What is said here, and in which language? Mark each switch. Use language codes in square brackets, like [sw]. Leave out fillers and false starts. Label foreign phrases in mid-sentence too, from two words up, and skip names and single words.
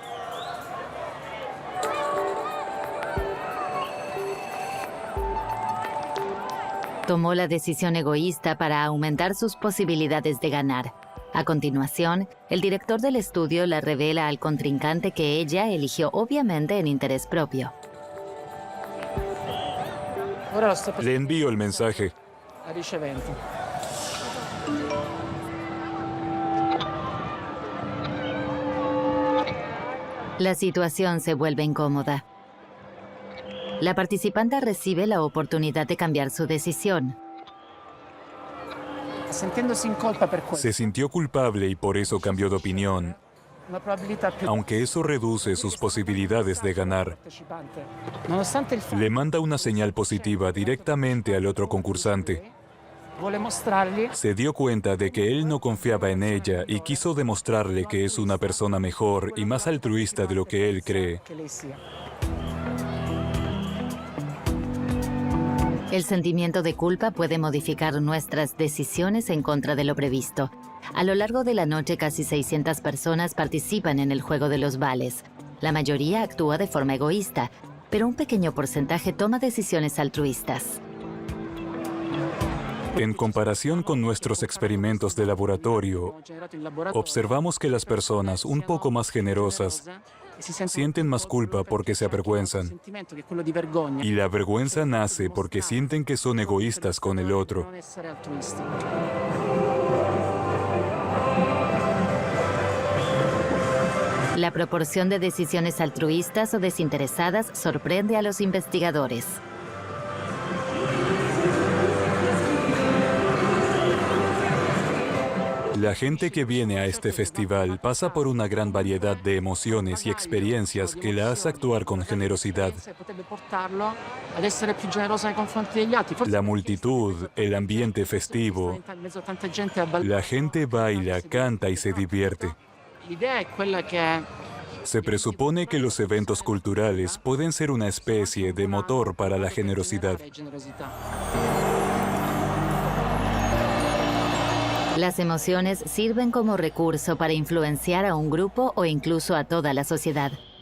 [es] Tomó la decisión egoísta para aumentar sus posibilidades de ganar. A continuación, el director del estudio le revela al contrincante que ella eligió obviamente en interés propio. [it] ora lo sto [es] Le envío el mensaje. [it] ricevendo. [es] La situación se vuelve incómoda. La participante recibe la oportunidad de cambiar su decisión. [it] Sentendosi in colpa per questo, [es] Se sintió culpable y por eso cambió de opinión, [it] una probabilità più [es] aunque eso reduce sus posibilidades de ganar. [it] partecipante. Nonostante il fatto [es] Le manda una señal positiva directamente al otro concursante. [it] vuole mostrargli [es] Se dio cuenta de que él no confiaba en ella y quiso demostrarle que es una persona mejor y más altruista de lo que él cree. [it] che lei sia. [es] El sentimiento de culpa puede modificar nuestras decisiones en contra de lo previsto. A lo largo de la noche, casi 600 personas participan en el juego de los vales. La mayoría actúa de forma egoísta, pero un pequeño porcentaje toma decisiones altruistas. En comparación con nuestros experimentos de laboratorio, [it] Abbiamo generato in laboratorio [es] observamos que las personas un poco más generosas [it] e si sentono [es] sienten más culpa porque se [it] un [es] avergüenzan. [it] sentimento che è quello di vergogna. [es] Y la vergüenza nace porque sienten que son egoístas con el otro. [it] Non essere altruisti. [es] La proporción de decisiones altruistas o desinteresadas sorprende a los investigadores. La gente que viene a este festival pasa por una gran variedad de emociones y experiencias que la hace actuar con generosidad. [it] Potrebbe portarlo ad essere più generoso nei confronti degli altri. Forse [es] La multitud, el ambiente festivo, [it] in mezzo a tanta gente a ballare. [es] la gente baila, canta y se divierte. [it] L'idea è quella che [es] Se presupone que los eventos culturales pueden ser una especie de motor para la generosidad. [it] generosità. [es] Las emociones sirven como recurso para influenciar a un grupo o incluso a toda la sociedad.